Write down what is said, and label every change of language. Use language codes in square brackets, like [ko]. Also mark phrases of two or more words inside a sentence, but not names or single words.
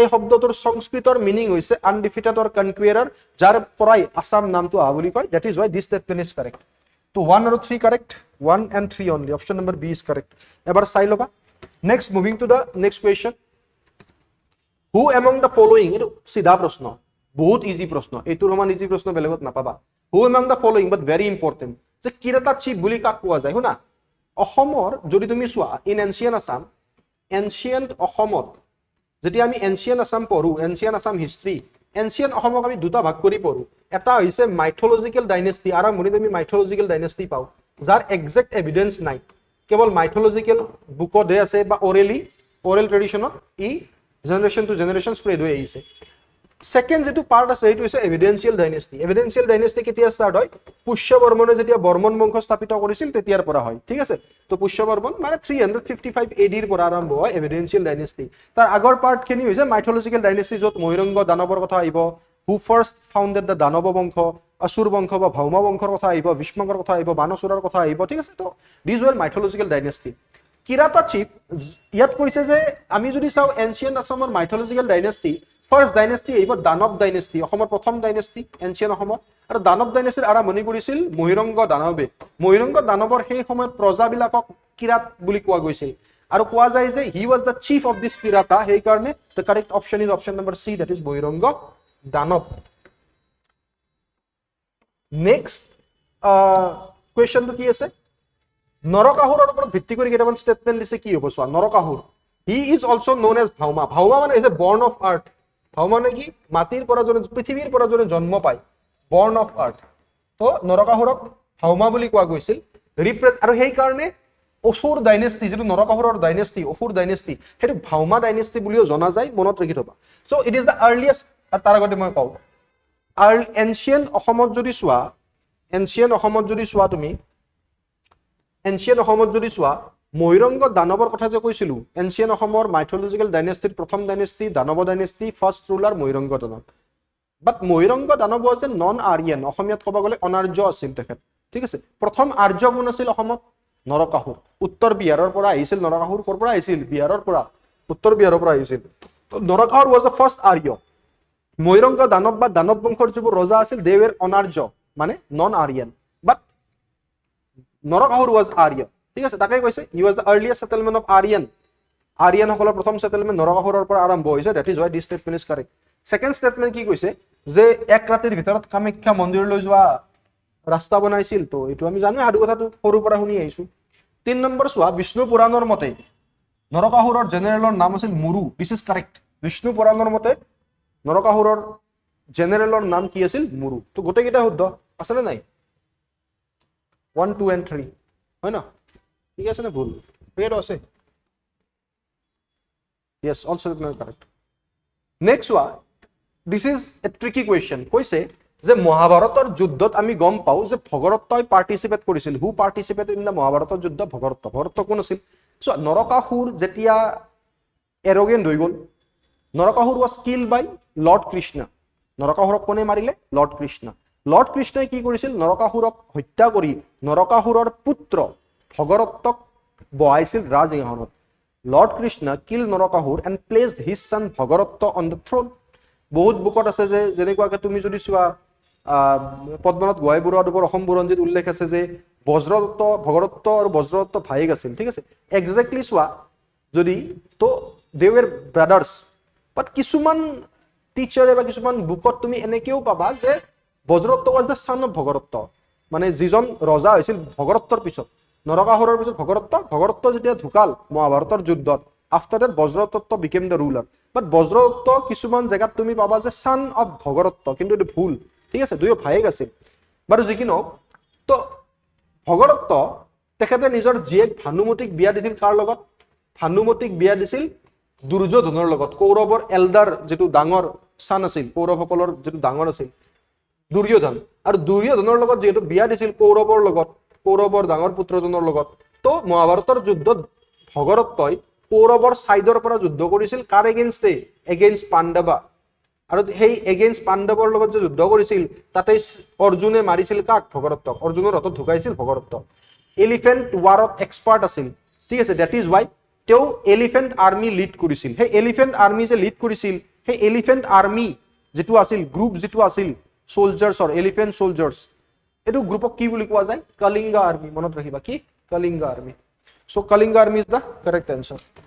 [as] শব্দটোৰ সংস্কৃতৰ মিনিং হৈছে [en] undefeated or conqueror [as] যাৰ পৰাই আসাম নামটো আ বুলি কয় [en] that is why this statement is correct to 1 আৰু 3 correct 1 and 3 only option number B is correct [as] এবাৰ চাই লবা [en] next moving to the next question who among the following [as] এটো সিধা প্ৰশ্ন বহুত ইজি প্ৰশ্ন এটোৰ সমান ইজি প্ৰশ্ন বেলেগত নাপাবা [en] who among the following but very important [as] যে কিৰাতা চিপ বুলি কাক কোৱা যায় শুনা অসমৰ যদি তুমি চোৱা [en] in ancient Assam [as] ancient অসমত যদি আমি [en] ancient Assam [as] পঢ়ো [en] ancient Assam history [as] ancient অসমক আমি দুটা ভাগ কৰি পঢ়ো এটা হৈছে [en] mythological dynasty [as] আৰম্ভণিত আমি [en] mythological dynasty [as] পাও যাৰ [en] exact evidence [as] নাই কেৱল mythological বুকত আছে বা [en] oral traditionত [as] ই [en] generation to generation spread [as] হৈ আহিছে সেকেন্ড যেটো পার্ট আছে এইটো হৈছে [en] evidential dynasty evidential dynasty [as] কেতিয়া স্টার্ট হয় পুষ্যবৰ্মনে যেতিয়া বৰ্মন বংশ স্থাপিত কৰিছিল তেতিয়াৰ পৰা হয় ঠিক আছে তো পুষ্যবৰ্মন মানে 355 এডিৰ পৰা আৰম্ভ হয় এভিডেন্সিয়াল ডাইনেষ্টি তাৰ আগৰ পাৰ্ট খিনি হৈছে [en] mythological dynasty [as] যত মহিৰংগ দানৱৰ কথা আহিব [en] who first founded the [as] দানৱ বংশ অসুৰ বংশ বা ভৌম বংশৰ কথা আহিব বিষ্মকৰ কথা আহিব বানসুৰৰ কথা আহিব ঠিক আছে তো [en] this were mythological dynasty [as] কিৰাতা চিফ ইয়াত কৈছে যে আমি যদি চাও এনশিয়েন্ট আসামৰ [en] mythological dynasty first dynasty [as] এইব দানৱ ডাইনেষ্টি অসমৰ প্ৰথম [en] dynasty ancient [as] অসমৰ আৰু দানৱ ডাইনেষ্টিৰ আৰম্ভণি কৰিছিল মহিৰংগ দানৱৰ সেই সময়ত প্ৰজাবিলাকক কিৰাত বুলি কোৱা গৈছিল আৰু কোৱা যায় যে [en] he was the chief of this [as] কিৰাতা সেই কাৰণে [en] the correct option is option number C that is [as] মহিৰংগ দানৱ [en] next questionটো [as] কি আছে নৰকাসুৰৰ ওপৰত ভিত্তি কৰি কেইটামান ষ্টেটমেন্ট দিছে কি হ'ব চোৱা নৰকাসুৰ [en] he is also known as [as] ভাওমা ভাওমা মানে [en] is a born of earth [as] ভাওমা মানে কি মাটিৰ পৰা জনে পৃথিৱীৰ পৰা জনে জন্ম পায় [en] born of earth [as] তো নৰকাসুৰক ভাওমা বুলি কোৱা গৈছিল আৰু সেই কাৰণে অসুৰ ডাইনেষ্টি যেটো নৰকাসুৰৰ ডাইনেষ্টি অসুৰ ডাইনেষ্টি হেতু ভাওমা ডাইনেষ্টি বুলিও জনা যায় মনত ৰাখি থবা [en] so it is the earliest [as] তাৰ আগতে মই কওঁ এনশিয়েন্ট অসমত যদি চোৱা তুমি এনশিয়েন্ট অসমত যদি চোৱা মহিৰংগ দানৱৰ কথা যে কৈছিলো এনশিয়েন্ট অসমৰ [en] mythological dynastyৰ [as] প্ৰথম ডাইনেষ্টি দানৱ ডাইনেষ্টি [en] first ruler [as] মহিৰংগ দানৱ বাট মহিৰংগ দানৱ [en] was a non Aryan [as] অসমীয়াত ক'ব গ'লে অনাৰ্য আছিল তেখেত ঠিক আছে প্ৰথম আৰ্য কোন আছিল অসমত নৰকাসুৰ উত্তৰ বিহাৰৰ পৰা আহিছিল নৰকাসুৰ ক'ৰ পৰা আহিছিল বিহাৰৰ পৰা উত্তৰ বিহাৰৰ পৰা আহিছিল নৰকাসুৰ [en] was the first [as] আৰ্য মহিৰংগ দানৱ বা দানৱ বংশৰ যিবোৰ ৰজা আছিল [en] they were [as] অনাৰ্য মানে [en] non Aryan [as] বাট নৰকাসুৰ was আৰ্য ঠিক আছে তাকে কৈছে [en] he was the earliest settlement of [as] আৰিয়ান সকলৰ প্ৰথম সেটেলমেন্ট নৰকাসুৰৰ পৰা আৰম্ভ হৈছে [en] that is why this statement is correct second statement [as] কি কৈছে যে এক ৰাতিৰ ভিতৰত কামাখ্যা মন্দিৰলৈ যোৱা ৰাস্তা বনাইছিল তো এটো আমি জানো হাদু কথাটো সৰু পৰা শুনি আহিছো 3 নম্বৰ চোৱা বিষ্ণু পুৰাণৰ মতে নৰকাসুৰৰ জেনেৰেলৰ নাম আছিল মুৰু [en] this is correct [as] বিষ্ণু পুৰাণৰ মতে নৰকাসুৰৰ জেনেৰেলৰ নাম কি আছিল মুৰু তো গোটেই কেইটা শুদ্ধ আছে নে নাই 1 2 and 3 হয় না ঠিক আছে না ভুল পেড আছে [en] yes also correct next one this is a tricky question [as] কৈছে যে মহাভাৰতৰ যুদ্ধত আমি গম পাও যে ভগদত্তই পাৰ্টিসিপেট কৰিছিল [en] who participated in the [as] মহাভাৰতৰ যুদ্ধ ভগদত্ত কোন আছিল সো নৰকাসুৰ যেতিয়া এৰোগেন্ট হৈ গল নৰকাসুৰ [en] was killed by [as] লৰ্ড কৃষ্ণ নৰকাসুৰক কোনে মাৰিলে লৰ্ড কৃষ্ণই কি কৰিছিল নৰকাসুৰক হত্যা কৰি নৰকাসুৰৰ পুত্ৰ ভগদত্তক বহাইছিল ৰাজসিংহাসনত লৰ্ড কৃষ্ণ কিল নৰকাসুৰ [en] and placed his son [as] ভগদত্ত [en] on the throne [as] বহুত বুকত আছে যে যেনেকুৱাকে তুমি যদি চোৱা পদ্মনাথ গোহাঁই বৰুৱাৰ ওপৰত অসম বুৰঞ্জীত উল্লেখ আছে যে ভগদত্ত আৰু বজ্ৰদত্ত ভাইক আছিল ঠিক আছে এক্স্যাক্টলি চোৱা যদি তো [en] they were brothers [as] বাট কিছুমান টিচাৰে বা কিছুমান বুকত তুমি এনেকেও পাবা যে বজ্ৰদত্ত [en] was the son of [as] ভগদত্ত মানে যিজন ৰজা হৈছিল ভগদত্তৰ পিছত নৰকাসুৰৰ পিছত ভগদত্ত যেতিয়া ঢুকাল মহাভাৰতৰ যুদ্ধত [en] after that [as] বজ্ৰদত্ত [en] became the ruler but [as] বজ্ৰদত্ত কিছুমান জায়গাত তুমি পাবা যে [en] son of [as] ভগদত্ত কিন্তু এটো ভুল ঠিক আছে দুয়ো ভাইক আছিল বাৰু যিকিনো তো ভগদত্ত তেখেতে নিজৰ জীয়েক ভানুমতিক বিয়া দিছিল কাৰ লগত ভানুমতিক বিয়া দিছিল দুৰ্যোধনৰ লগত কৌৰৱৰ এল্ডাৰ যেটো ডাঙৰ son আছিল কৌৰৱসকলৰ যেটো ডাঙৰ আছিল দুৰ্যোধন আৰু দুৰ্যোধনৰ লগত যেটো বিয়া দিছিল কৌৰৱৰ লগত কৌৰৱৰ ডাঙৰ পুত্ৰজনৰ লগত তো মহাভাৰতৰ যুদ্ধত ভগদত্তই কৌৰৱৰ সাইডৰ পৰা যুদ্ধ কৰিছিল কাৰ এগেইনষ্ট পাণ্ডৱ আৰু সেই এগেইনষ্ট পাণ্ডৱৰ লগত যে যুদ্ধ কৰিছিল তাতে অৰ্জুনে মাৰিছিল কাক ভগদত্তক অৰ্জুনৰ হাতত ঢুকাইছিল ভগদত্ত [en] elephant warত [as] এক্সপাৰ্ট আছিল ঠিক আছে [en] that is why [as] তেও [en] elephant army [as] লিড কৰিছিল সেই [en] elephant army [as] যে লিড কৰিছিল সেই [en] elephant army [as] যেটো আছিল গ্ৰুপ যেটো আছিল সোলজাৰ্ছৰ [en] elephant soldiers [as] এটো গ্ৰুপক কি বুলি কোৱা যায় কলিঙ্গা আৰ্মি মনত ৰাখিবা কি কলিঙ্গা আৰ্মি সো কলিঙ্গা [en] army is the correct answer